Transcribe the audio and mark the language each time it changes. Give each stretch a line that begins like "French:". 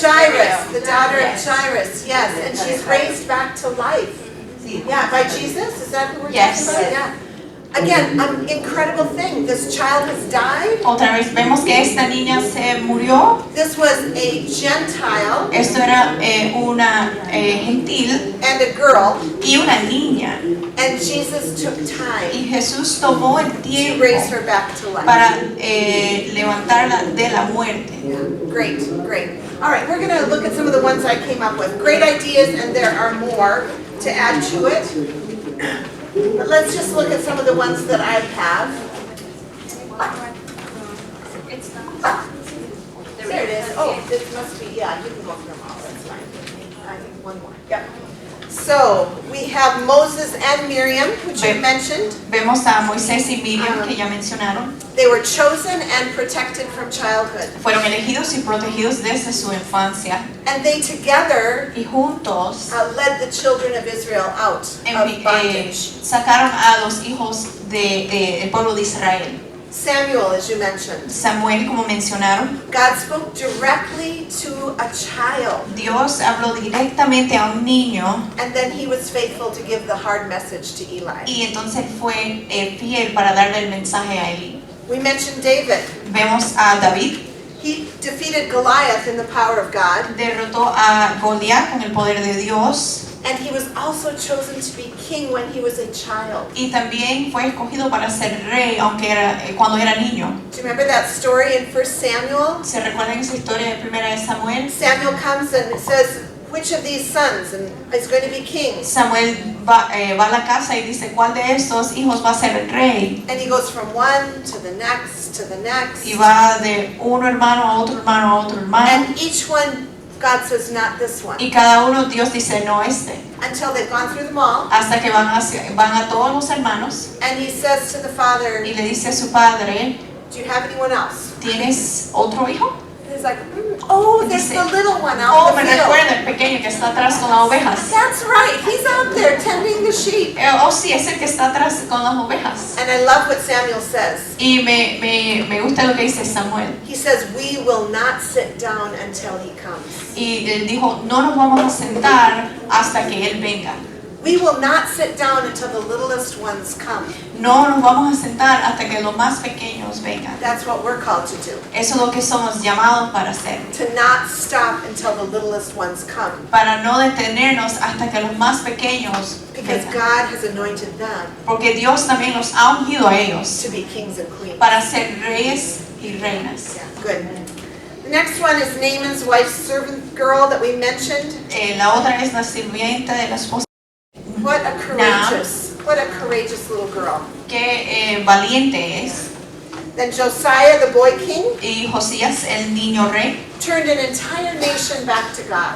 English: Jairus, the daughter of Jairus, yes, and she's raised back to life. Yeah, by Jesus, is that who we're Yes. talking about? Yeah. Again, an incredible thing, this child has died.
Spanish: Otra vez vemos que esta niña se murió.
English: This was a Gentile
Spanish: Esto era una gentil
English: and a girl,
Spanish: y una niña.
English: and Jesus took time
Spanish: Y Jesús tomó el
English: to
Spanish: tiempo
English: raise her back to life.
Spanish: para levantarla de la muerte.
English: Yeah, great, great. All right, we're going to look at some of the ones I came up with. Great ideas, and there are more to add to it. But let's just look at some of the ones that I have. There it is. Oh, this must be, yeah, you can go through them all, that's fine. I think one more, yep. So, we have Moses and Miriam, which you mentioned.
Spanish: Vemos a Moisés y Miriam, que ya mencionaron.
English: They were chosen and protected from childhood.
Spanish: Fueron elegidos y protegidos desde su infancia.
English: And they together
Spanish: Y juntos
English: led the children of Israel out of bondage.
Spanish: sacaron a los hijos del pueblo de Israel.
English: Samuel, as you mentioned.
Spanish: Samuel, como mencionaron,
English: God spoke directly to a child,
Spanish: Dios habló directamente a un niño
English: and then he was faithful to give the hard message to Eli.
Spanish: y entonces fue fiel para darle el mensaje a Eli.
English: We mentioned David.
Spanish: Vemos a David,
English: He defeated Goliath in the power of God,
Spanish: derrotó a Goliat con el poder de Dios
English: and he was also chosen to be king when he was a child.
Spanish: y también fue escogido para ser rey aunque cuando era niño.
English: Do you remember that story in 1 Samuel?
Spanish: ¿Se recuerdan esa historia de primera de Samuel?
English: Samuel comes and says, which of these sons is going to be king?
Spanish: Samuel va a la casa y dice, ¿cuál de estos hijos va a ser el rey?
English: And he goes from one to the next to the next.
Spanish: Y va de uno hermano a otro hermano a otro hermano.
English: And each one, God says, not this one.
Spanish: Y cada uno Dios dice, no este.
English: Until they've gone through them all.
Spanish: Hasta que van a todos los hermanos
English: And he says to the father,
Spanish: y le dice a su padre,
English: do you have anyone else?
Spanish: ¿tienes otro hijo?
English: And he's like, oh, there's
Spanish: Dice,
English: the little one Oh, out
Spanish: me
English: in the field.
Spanish: recuerda el pequeño que está atrás con las ovejas.
English: That's right, he's out there tending the sheep.
Spanish: Oh, sí, es el que está atrás con las ovejas.
English: And I love what Samuel says.
Spanish: Y me gusta lo que dice Samuel.
English: He says, we will not sit down until he comes.
Spanish: Y él dijo, no nos vamos a sentar hasta que él venga.
English: We will not sit down until the littlest ones come.
Spanish: No nos vamos a sentar hasta que los más pequeños vengan.
English: That's what we're called to do.
Spanish: Eso es lo que somos llamados para hacer.
English: To not stop until the littlest ones come.
Spanish: Para no detenernos hasta que los más pequeños
English: Because
Spanish: vengan.
English: God has anointed them
Spanish: Porque Dios también los ha ungido a ellos
English: to be kings and queens.
Spanish: para ser reyes y reinas.
English: Yeah, good. The next one is Naaman's wife's servant girl that we mentioned.
Spanish: La otra es la sirvienta de la esposa.
English: What a courageous little girl.
Spanish: Qué valiente es.
English: Then Josiah, the boy king,
Spanish: Y Josías, el niño rey,
English: turned an entire nation back to God.